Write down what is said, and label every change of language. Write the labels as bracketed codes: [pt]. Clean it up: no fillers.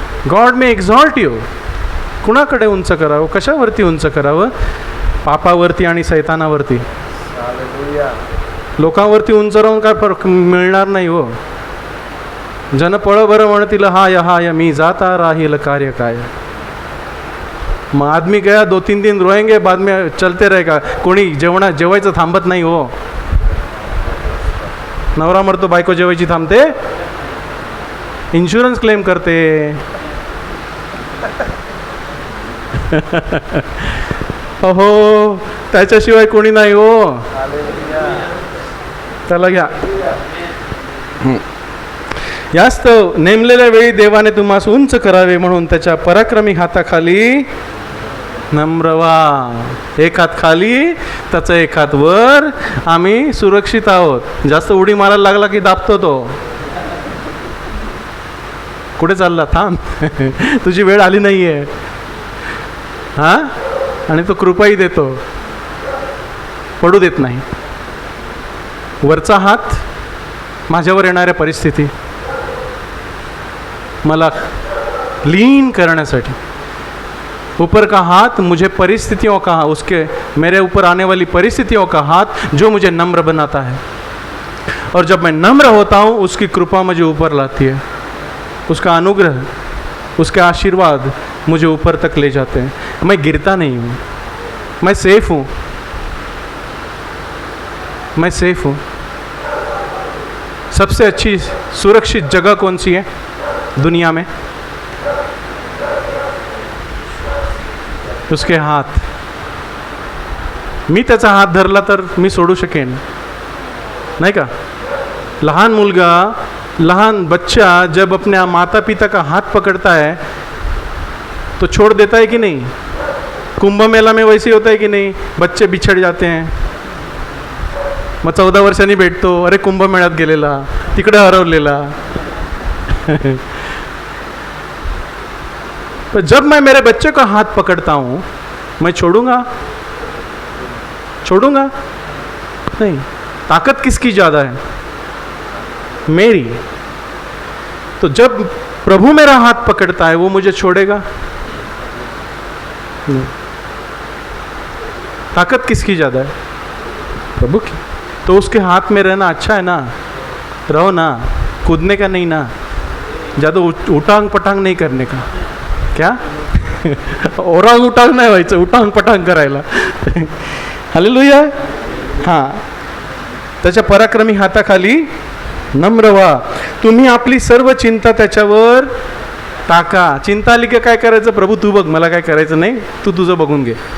[en] God may exalt you. [mr] कुणाकडे उंच करावं? कशावरती उंच करावं? पापावरती आणि सैतानावरती. लोकांवरती उंच राहून काय फरक मिळणार नाही हो. जन पळ बरं म्हणतील हाय मी जाता राहील कार्य काय. [hi] मग आदमी गया 2-3 दिन रोएंगे, बाद में चलते रहेगा. [mr] कोणी जेवायचं थांबत नाही हो. नवरा मरतो, बायको जेवायची थांबते, इन्शुरन्स क्लेम करते. अहो, त्याच्याशिवाय कोणी नाही हो. त्याला घ्या. यास्तव नेमलेल्या वेळी देवाने तुम्हास उंच करावे म्हणून त्याच्या पराक्रमी हाताखाली नम्र व्हा. एक हात खाली, त्याचा एक हात वर. आम्ही सुरक्षित आहोत. जास्त उडी मारायला लागला की दाबतो तो. कुठे चालला? थांब, तुझी वेळ आली नाहीये. हां, आणि तो कृपाही देतो, पडू देत नाही. वरचा हात माझ्यावर येणाऱ्या परिस्थिती मला लीन करण्यासाठी, [hi] ऊपर का हाथ मुझे परिस्थितियों का, उसके मेरे ऊपर आने वाली परिस्थितियों का हाथ जो मुझे नम्र बनाता है. और जब मैं नम्र होता हूँ उसकी कृपा मुझे ऊपर लाती है, उसका अनुग्रह, उसके आशीर्वाद मुझे ऊपर तक ले जाते हैं. मैं गिरता नहीं हूँ, मैं सेफ हूँ, मैं सेफ हूँ. सबसे अच्छी सुरक्षित जगह कौन सी है दुनिया में? उसके हात. [mr] मी त्याचा हात धरला तर मी सोडू शकेन, नाही का? लहान मुलगा, [hi] लहान बच्चा जब अपने माता पिता का हाथ पकड़ता है तो छोड़ देता है कि नहीं? कुंभ मेला में वैसे होता है कि नहीं? बच्चे बिछड़ जाते हैं. [mr] मग 14 वर्षांनी भेटतो, अरे कुंभमेळ्यात गेलेला, तिकडे हरवलेला. [hi] तो जब मैं मेरे बच्चे का हाथ पकड़ता हूँ, मैं छोड़ूंगा? छोड़ूंगा नहीं. ताकत किसकी ज़्यादा है? मेरी. तो जब प्रभु मेरा हाथ पकड़ता है वो मुझे छोड़ेगा नहीं. ताकत किसकी ज़्यादा है? प्रभु की. तो उसके हाथ में रहना अच्छा है ना, रहो ना. कूदने का नहीं ना, ज़्यादा उटांग पटांग नहीं करने का. क्या? [mr] ओरांग उटांग नाही व्हायचं, उटांग पटांग करायला. हालेलुया. हां, त्याच्या पराक्रमी हाताखाली नम्र व्हा. तुम्ही आपली सर्व चिंता त्याच्यावर टाका. चिंता आली की काय करायचं? प्रभू तू बघ, मला काय करायचं नाही, तू तुझं बघून घे.